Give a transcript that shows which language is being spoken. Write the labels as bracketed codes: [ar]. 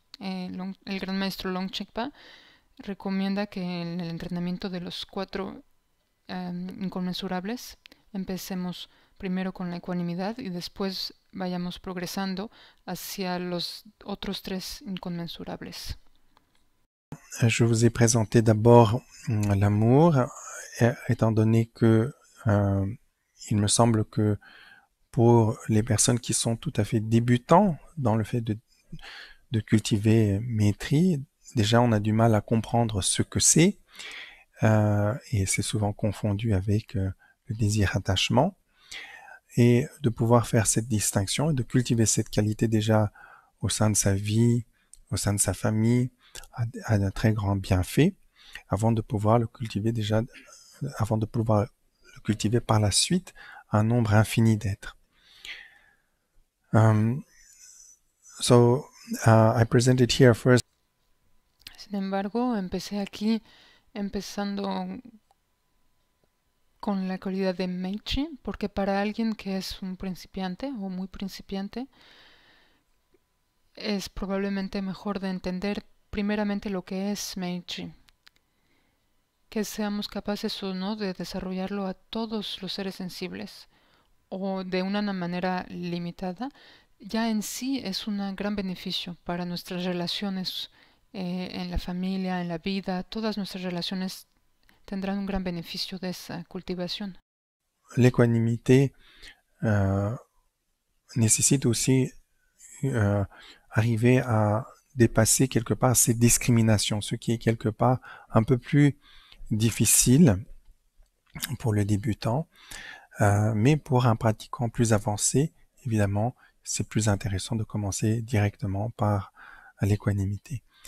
[es] El gran maestro Longchenpa recomienda que en el entrenamiento de los 4 inconmensurables empecemos primero con la ecuanimidad y después vayamos progresando hacia los otros tres inconmensurables. [fr] Je vous ai présenté d'abord l'amour, étant donné que il me semble que pour les personnes qui sont tout à fait débutants dans le fait de cultiver maîtrise, déjà on a du mal à comprendre ce que c'est, et c'est souvent confondu avec le désir attachement, et de pouvoir faire cette distinction et de cultiver cette qualité déjà au sein de sa vie, au sein de sa famille, a un très grand bienfait, avant de pouvoir le cultiver déjà, avant de pouvoir le cultiver par la suite un nombre infini d'êtres. [en] So I presented here first. [es] Sin embargo, empecé aquí empezando con la cualidad de Meichi, porque para alguien que es un principiante o muy principiante, es probablemente mejor de entender primeramente lo que es Meichi, que seamos capaces o no de desarrollarlo a todos los seres sensibles o de una manera limitada, ya en sí es un gran beneficio para nuestras relaciones en la familia, en la vida. Todas nuestras relaciones tendrán un gran beneficio de esa cultivación. [fr] L'équanimité nécessite aussi arriver à dépasser quelque part ces discriminations, ce qui est quelque part un peu plus difficile pour le débutant, mais pour un pratiquant plus avancé, évidemment, c'est plus intéressant de commencer directement par l'équanimité.